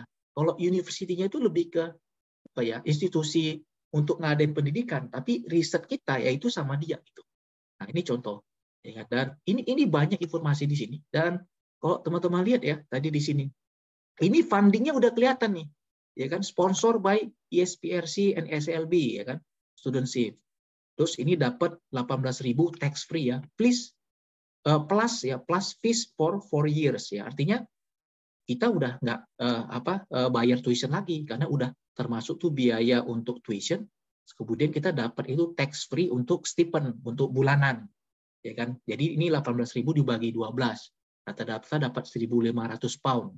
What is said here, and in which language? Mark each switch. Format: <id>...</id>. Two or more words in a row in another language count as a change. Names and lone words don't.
<id>Kalau universitinya itu lebih ke apa ya, institusi untuk ngadain pendidikan, tapi riset kita yaitu sama dia gitu. Nah, ini contoh. Ya, dan ini banyak informasi di sini. Dan kalau teman-teman lihat ya tadi di sini, ini fundingnya udah kelihatan nih, ya kan,</id> <en>sponsor by ESPRC and SLB,</en> <id>ya kan,</id> <en>studentship.</en> <id>Terus ini dapat 18.000</id> <en>tax free</en> <id>ya,</id> <en>plus fees for 4 years</en> <id>ya. Artinya kita udah nggak bayar tuition lagi karena udah termasuk tuh biaya untuk tuition. Kemudian kita dapat itu</id> <en>tax free</en> <id>untuk stipend untuk bulanan, ya kan. Jadi ini 18.000 dibagi 12, rata-rata dapat 1.500 pound.</id>